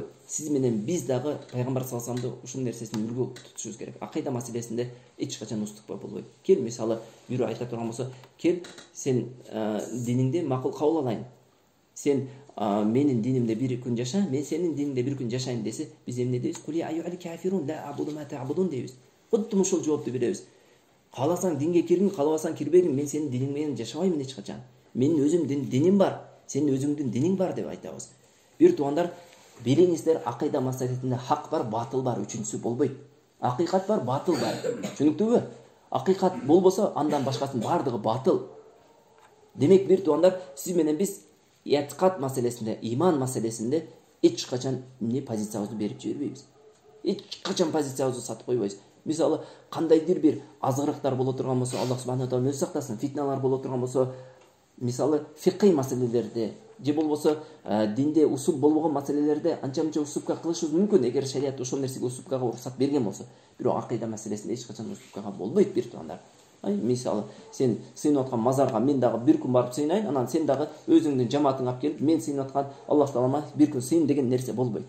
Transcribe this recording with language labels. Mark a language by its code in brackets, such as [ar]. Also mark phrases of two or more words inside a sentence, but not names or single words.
[ky] Сиз менен биз дагы пайгамбар [ar] صلى الله عليه وسلم [ky] ушул нерсесин үлгү тутушубуз керек. Акыйда маселесинде эч качан уступка болбойт. Кел, мисалы, бирөө айта турган болсо, кел, сен диниңди макул кабыл алайын. Сен менин динимде бир күн жаша, мен сенин диниңде бир күн жашайын десе, биз эмне дейбиз? [ar] قل أيها الكافرون لا أعبد ما تعبدون дейбиз. [ky] Кудду ушул жоопту беребиз. Кааласаң динге киргин, каалабасаң кирбегин, мен сенин диниң менен жашабаймын эч качан. Менин өзүмдүн диним бар, сенин өзүңдүн диниң бар деп айтабыз. Бир туугандар, билиңиздер, акыйда маселесинде хак бар, батыл бар, үчүнчүсү болбойт. Акыйкат бар, батыл бар. Түшүнүктүүбү? Акыйкат болбосо, андан башкасынын бардыгы батыл. Демек, бир туугандар, сиз менен биз этикат маселесинде, иман маселесинде эч качан эмне позициябызды берип жибербейбиз. Эч качан позициябызды сатып койбойбуз. Мисалы, кандайдыр бир азгырыктар боло турган болсо, [ar] الله سبحانه وتعالى [ky] өзү сактасын, фитналар боло турган болсо, мисалы, фикый маселелерде же болбосо динде усул болбогон маселелерде анча-мынча уступка кылышыбыз мүмкүн, эгер шарият ошол нерсеге уступкага уруксат берген болсо. Бирок акыйда маселесинде эч качан уступкага болбойт, бир туугандар. Мисалы, сен сыйынып аткан мазарга мен дагы бир күн барып сыйнайын, анан сен дагы өзүңдүн жамаатыңа алып келип, мен сыйынып аткан Аллах Таалама бир күн сыйын деген нерсе болбойт.